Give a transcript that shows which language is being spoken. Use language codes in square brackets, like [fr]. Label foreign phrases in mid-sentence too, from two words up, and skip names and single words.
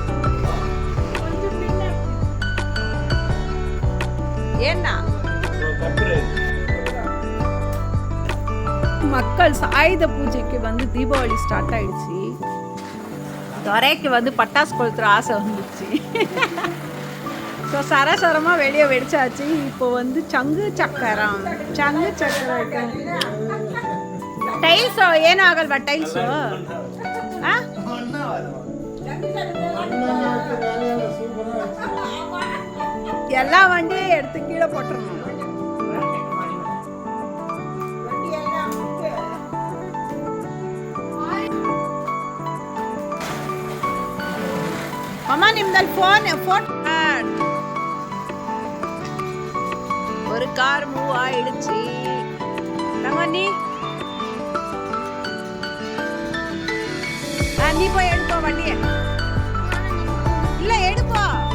[ta] ஏன்னா மக்கள் ஆயுத பூஜைக்கு வந்து தீபாவளி ஸ்டார்ட் ஆயிடுச்சு துரைக்கு வந்து பட்டாசு கொளுத்துற ஆசை வந்துச்சு ஸோ சரசரமாக வெளியே வெடிச்சாச்சு இப்போ வந்து சங்கு சக்கரம் [kn] ಟೈಲ್ಸು ಏನಾಗಲ್ವಾ ಟೈಲ್ಸು ಎಲ್ಲ [ta] வண்டி எடுத்து கீழே போட்டுறணும் [kn] ಅಮ್ಮ ನಿಮ್ದಲ್ಲಿ ಫೋನ್ [ta] ஒரு கார் மூவ் ஆயிடுச்சு ரமணி நீ போய் எடுப்போ வண்டியை இல்ல எடுப்போ